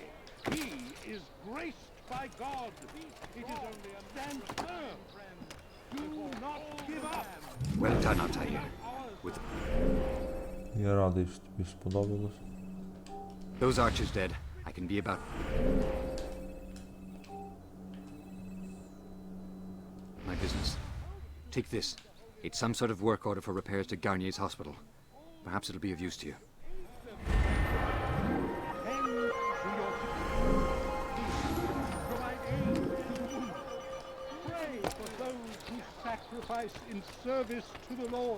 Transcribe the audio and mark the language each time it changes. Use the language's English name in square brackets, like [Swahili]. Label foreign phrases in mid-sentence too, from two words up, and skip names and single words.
[English] He is graced by God. It is only a stand firm, friends. Do not give up. Well done, Альтаїр. [Ukrainian] Я радий, що тобі сподобалось. [English] Those archers dead. I can be about. My business. Take this. It's some sort of work order for repairs to Garnier's hospital. Perhaps it'll be of use to you. Pray for those who sacrifice in service to the Lord.